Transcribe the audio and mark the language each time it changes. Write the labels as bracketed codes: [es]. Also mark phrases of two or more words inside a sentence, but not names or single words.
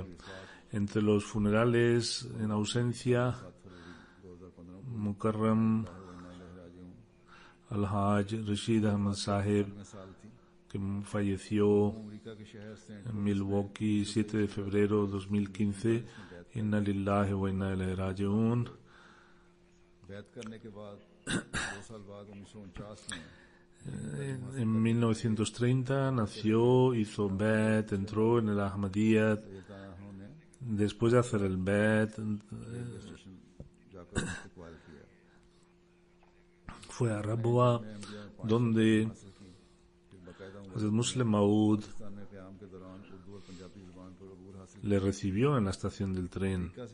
[es] Entre los funerales en ausencia, Mukarram Al-Haj Rashid Ahmad Sahib, que falleció en Milwaukee 7 de febrero de 2015. [ar] إنا لله وإنا إليه راجعون. [es] En 1930 nació, hizo Bait, entró en el Ahmadiyyat. Después de hacer el Bait, fue a Rabwa, donde Hazrat Muslim Maud le recibió en la estación del tren.